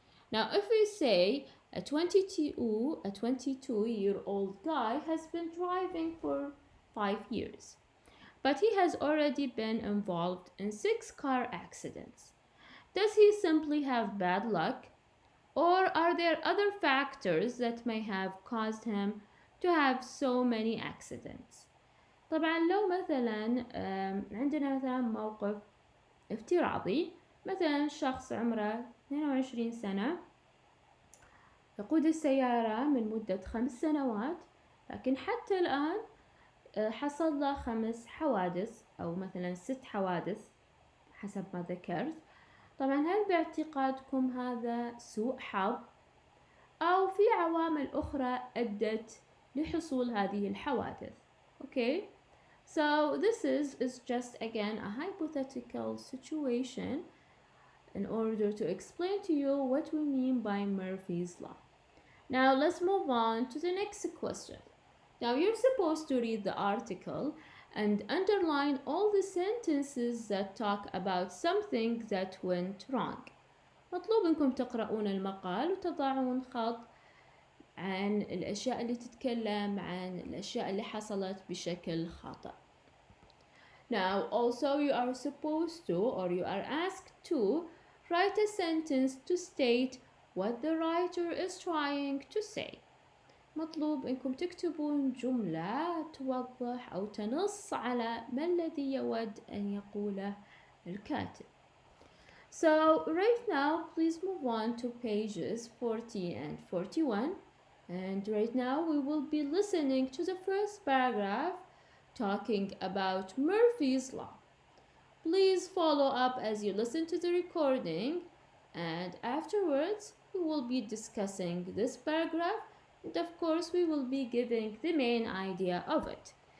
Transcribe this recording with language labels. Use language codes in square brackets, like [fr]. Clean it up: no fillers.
[en] Now, if we say a 22-year-old guy has been driving for 5 years, but he has already been involved in 6 car accidents. Does he simply have bad luck, or are there other factors that may have caused him to have so many accidents? [ar] طبعا لو مثلا عندنا مثلا موقف افتراضي، مثلا شخص عمره 22 سنة يقود السيارة من مدة 5 سنوات، لكن حتى الآن حصل له 5 حوادث أو مثلا 6 حوادث حسب ما ذكرت. طبعا هل باعتقادكم هذا سوء حظ أو في عوامل أخرى أدت لحصول هذه الحوادث؟ [en] Okay, so this is just again a hypothetical situation in order to explain to you what we mean by Murphy's Law. Now let's move on to the next question. Now you're supposed to read the article and underline all the sentences that talk about something that went wrong. [ar] مطلوب انكم تقرؤون المقال وتضعون خط عن الأشياء اللي تتكلم عن الأشياء اللي حصلت بشكل خاطئ. [en] Now also you are supposed to, or you are asked to, write a sentence to state what the writer is trying to say. [ar] مطلوب انكم تكتبون جملة توضح أو تنص على ما الذي يود أن يقوله الكاتب. [en] So right now please move on to pages 40 and 41, and right now we will be listening to the first paragraph talking about Murphy's Law. Please follow up as you listen to the recording, and afterwards we will be discussing this paragraph, and of course we will be giving the main idea of it.